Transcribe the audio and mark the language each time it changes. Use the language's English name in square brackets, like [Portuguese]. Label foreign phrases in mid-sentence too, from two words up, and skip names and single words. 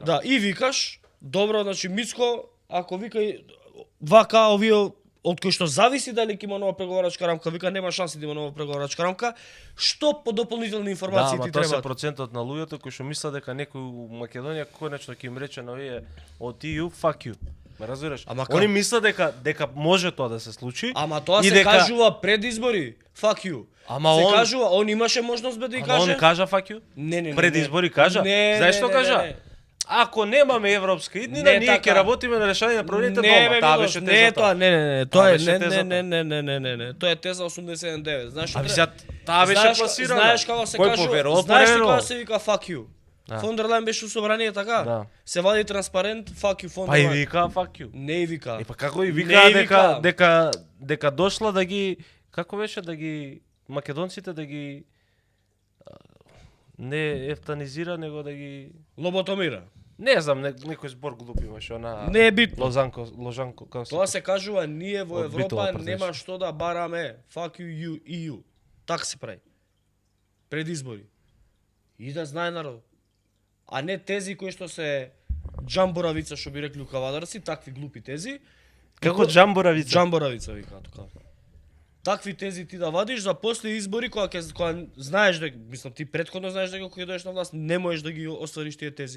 [Macedonian] Да, и викаш, добро, значи Мицко, ако вика вака овие од кои што зависи дали ќе има нова преговарачка рамка, вика нема шанси да има нова преговарачка рамка, што по дополнителни информации ти треба? Да, треба? тоа се процентот на луѓето кои што мислат дека некој у Македонија конечно ќе им рече на овие од EU [English] fuck you. [Macedonian] Ме разбираш? Они мислат дека може тоа да се случи. Ама тоа се кажува пред избори, [English] fuck you. [Macedonian] Ама се он кажува, он имаше можност да и каже. Он кажа [English] fuck you? [Macedonian] Не. Пред избори кажа? Знаеш што кажа? Ако немаме европска иднина, ние ќе работиме на решање на проблемите дома. Таа беше тезата. Не, тоа не. Тоа е не. Тоа е теза 89. Знаеш што? Сега таа беше пласирана. Знаеш како се кажува? Знаеш како се вика [English] fuck you? [Macedonian] Фон дер Лајен беше у собрание така? Да. Се вади транспарент [English] fuck you [Macedonian] фон дер Лајен. Па и вика [English] fuck you. [Macedonian] Не и вика. Па како и вика дека дошла да ги како беше да ги македонците да ги не ефтанизира, него да ги лоботомира. Не знам, некој збор глуп имаше, она не е битно. Ложанко, како тоа се кажува ние во Европа нема што да бараме. [English] Fuck you EU. [Macedonian] Така се прави. Пред избори. И да знае народ. А не тези кои што се џамборавица, што би рекли кавадарци, такви глупи тези. Како џамборавица? Џамборавица вика така. такви тези ти да вадиш за после избори кога знаеш дека, мислам ти претходно знаеш дека кога дојдеш на власт не можеш да ги оствариш тие тези.